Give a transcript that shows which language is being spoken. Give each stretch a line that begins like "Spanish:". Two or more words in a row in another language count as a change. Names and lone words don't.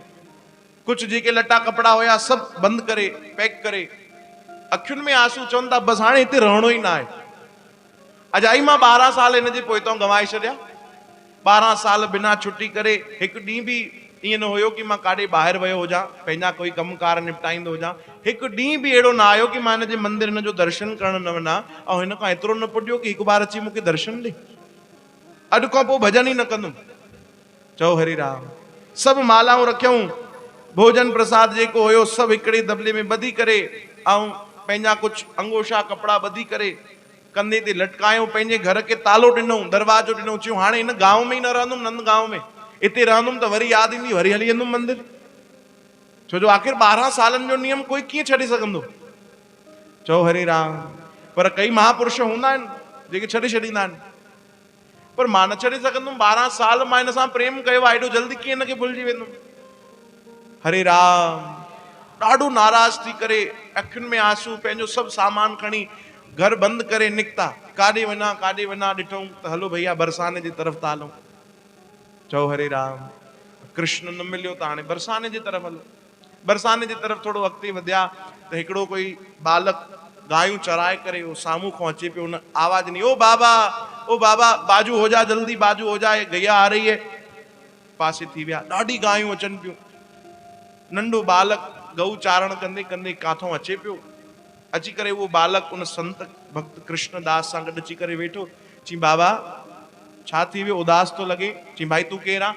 Sindhi: कुछ जेके लटा कपड़ा हुया सब बंद करे पैक करे, अखियुनि में आंसू, चवनि था बस हाणे हिते रहणो ई न आहे। अजाई मां 12 साल हिन जे पोइतों गवाए छॾिया। 12 साल बिना छुट्टी करे हिकु ॾींहुं बि ईअं न हुयो कि मां काॾे ॿाहिरि वियो हुजां, पंहिंजा कोई कमकार निपटाईंदो हुजां। हिकु ॾींहुं बि अहिड़ो न आयो कि मां हिन जे मंदिर हिन जो दर्शन करण न वञा, ऐं हिन खां एतिरो न पुॼियो कि हिकु बार अची मूंखे दर्शन ॾे। अॼु खां पोइ भॼन ई न कंदुमि। चओ हरि राम। सभु मालाऊं रखियऊं, भोजन प्रसाद जेको हुयो सभु हिकिड़े दबले में ॿधी करे ऐं पंहिंजा कुझु अंगोछा कपिड़ा ॿधी करे कंधे ते लटकायूं, पंहिंजे घर खे तालो ॾिनऊं, दरवाजो ॾिनऊं। चयूं हाणे हिन गांव में ई न रहंदुमि, नंद गांव में, हिते रहंदुमि त वरी यादि ईंदी, वरी हली वेंदुमि मंदिर। छो जो आख़िर 12 सालनि जो नियम कोई कीअं छॾे सघंदो। चओ हरि राम। पर कई महापुरुष हूंदा आहिनि जेके छॾे छॾींदा आहिनि, पर मां न छॾे सघंदुमि। 12 साल मां हिन सां प्रेम कयो आहे, एॾो जल्दी कीअं हिनखे भुलिजी वेंदुमि। हरे राम। ॾाढो नाराज थी करे अखियुनि में आंसू, पंहिंजो सभु सामान खणी घर बंदि करे निकिता। काॾे वञा ॾिठऊं त हलो भैया बरसाने जी तरफ़ था हलूं। चओ हरे राम। कृष्ण न मिलियो त हाणे बरसाने जी तरफ़ हलो। बरसाने जी तरफ़ थोरो अॻिते वधिया त हिकिड़ो कोई बालक गायूं चराए करे उहो साम्हूं खां अचे पियो। उन आवाज़ ॾिनी,
Hindi: ओ बाबा बाजू हो जा, जल्दी बाजू हो जा, गैया आ रही है।
Sindhi: पासे थी विया, ॾाढी गायूं अचनि पियूं। नंढो बालक गऊ चारण कंदे कंदे काथों अचे पियो। अची करे उहो बालक उन संत भक्त कृष्णदास सां गॾु अची करे वेठो। चई बाबा छा थी वियो, उदास तो लगे। चई भाई तूं केरु आहे?